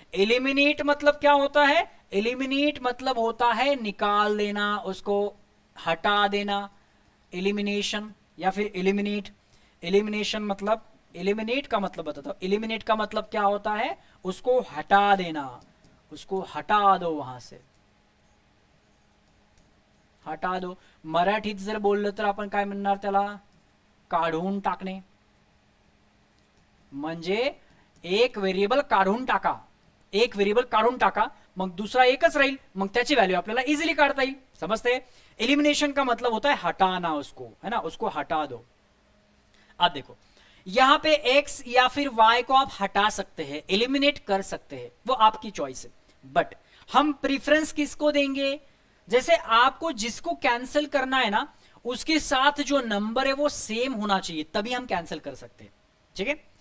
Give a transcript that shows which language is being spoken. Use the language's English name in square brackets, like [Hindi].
[Hindi] Eliminate मतलब क्या होता है, एलिमिनेट मतलब होता है निकाल देना, उसको हटा देना, एलिमिनेशन या फिर एलिमिनेट। एलिमिनेशन मतलब, एलिमिनेट का मतलब बताता हूं, एलिमिनेट का मतलब क्या होता है, उसको हटा देना, उसको हटा दो, वहां से हटा दो। [Marathi] मराठीत जर बोललं तर आपण काय म्हणणार त्याला, काढून टाकणे। म्हणजे एक व्हेरिएबल काढून टाका, एक व्हेरिएबल काढून टाका, मग दूसरा एकच राहील, मग त्याची व्हॅल्यू आपल्याला इजीली काढता येईल, समजते। [Hindi] एलिमिनेशन का मतलब होता है हटाना उसको, है ना, उसको हटा दो। अब देखो यहां पे x या फिर y को आप हटा सकते हैं, एलिमिनेट कर सकते हैं, वो आपकी चॉइस है, बट हम प्रीफरेंस किसको देंगे, जैसे आपको जिसको कैंसिल करना है ना उसके साथ जो नंबर है वो सेम होना चाहिए, तभी हम कैंसिल कर सकते हैं, ठीक है।